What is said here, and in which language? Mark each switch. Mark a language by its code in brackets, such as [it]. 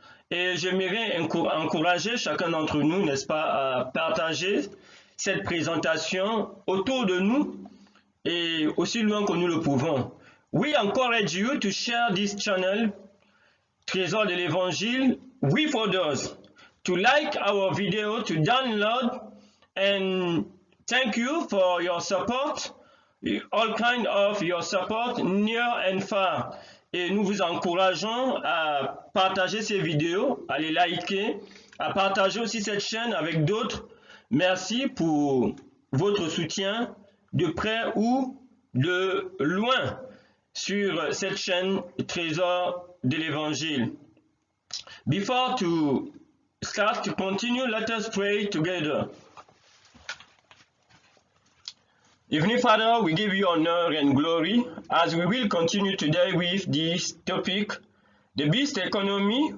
[fr] Et j'aimerais encourager chacun d'entre nous, n'est-ce pas, à partager cette présentation autour de nous et aussi loin que nous le pouvons. [en] We encourage you to share this channel, Trésor de l'Évangile, with others, to like our video, to download, and thank you for your support, all kind of your support, near and far. [fr] Et nous vous encourageons à partager ces vidéos, à les liker, à partager aussi cette chaîne avec d'autres. Merci pour votre soutien de près ou de loin sur cette chaîne Trésor de l'Évangile. [en] Before to start to continue, let us pray together. Heavenly Father, we give you honor and glory as we will continue today with this topic, the beast economy.